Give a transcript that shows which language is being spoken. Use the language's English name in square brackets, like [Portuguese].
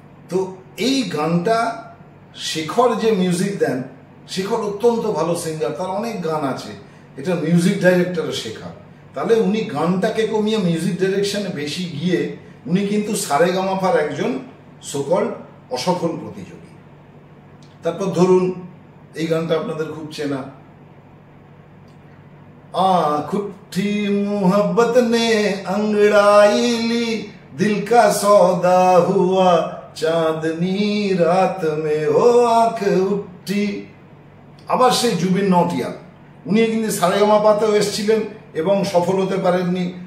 [Bangla] তো এই গানটা শেখর যে মিউজিক দেন, শেখর অত্যন্ত ভালো সিঙ্গার, তার অনেক গান আছে, এটা মিউজিক ডাইরেক্টরের শেখা। তাহলে উনি গানটাকে কমিয়ে মিউজিক ডাইরেকশনে বেশি গিয়ে উনি কিন্তু সারেগামাপার একজন সোকল্ড অসফল প্রতিযোগী। তারপর ধরুন এই গানটা আপনাদের খুব চেনা, [Hindi] खुट्ठी मोहब्बत ने अंगड़ाई ली, दिल का सौदा हुआ चांदनी रात में हो आंख उठी। [Bangla] আবার সেই জুবিন নটিয়াল, উনি কিন্তু সারেগামাপাতেও এসেছিলেন এবং সফল হতে পারেননি।